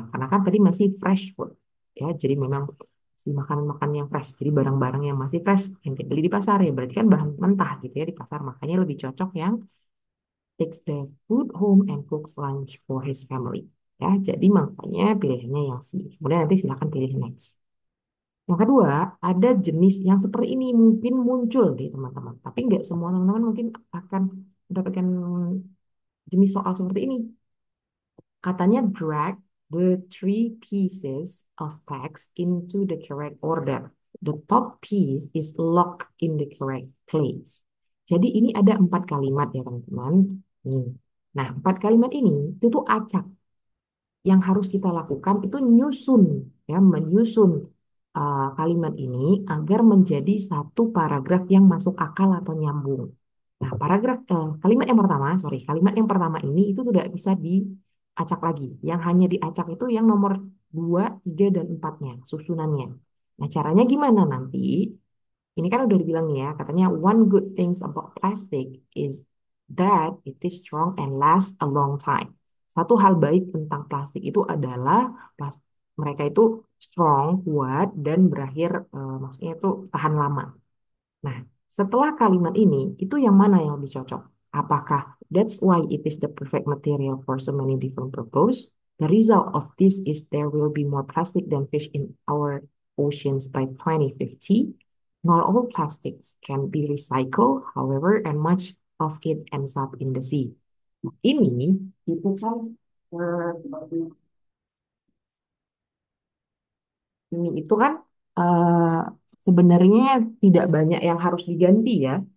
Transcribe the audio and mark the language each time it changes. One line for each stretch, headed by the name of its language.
Indonesian: Karena kan tadi masih fresh food ya. Jadi memang si makanan-makanan yang fresh, jadi barang-barang yang masih fresh yang kita beli di pasar ya berarti kan bahan mentah gitu ya di pasar. Makanya lebih cocok yang
English: takes the food home and cooks lunch for his family.
Indonesian: Ya, jadi makanya pilihannya yang C. Kemudian nanti silakan pilih next. Yang kedua, ada jenis yang seperti ini mungkin muncul di teman-teman. Tapi nggak semua teman-teman mungkin akan mendapatkan jenis soal seperti ini. Katanya
English: drag the three pieces of text into the correct order. The top piece is locked in the correct place.
Indonesian: Jadi ini ada 4 kalimat ya teman-teman. Nih. Nah, 4 kalimat ini itu tuh acak yang harus kita lakukan itu nyusun ya menyusun kalimat ini agar menjadi satu paragraf yang masuk akal atau nyambung. Nah, kalimat yang pertama ini itu tidak bisa diacak lagi. Yang hanya diacak itu yang nomor 2, 3, dan 4-nya, susunannya. Nah, caranya gimana nanti? Ini kan udah dibilang nih ya, katanya
English: one good things about plastic is that it is strong and lasts a long time.
Indonesian: Satu hal baik tentang plastik itu adalah mereka itu strong, kuat, dan berakhir, maksudnya itu tahan lama. Nah, setelah kalimat ini, itu yang mana yang lebih cocok? Apakah
English: that's why it is the perfect material for so many different purpose? The result of this is there will be more plastic than fish in our oceans by 2050. Not all plastics can be recycled, however, and much of it ends up in the sea.
Indonesian: Ini itu kan eh, ini itu kan eh, sebenarnya tidak banyak yang harus diganti ya.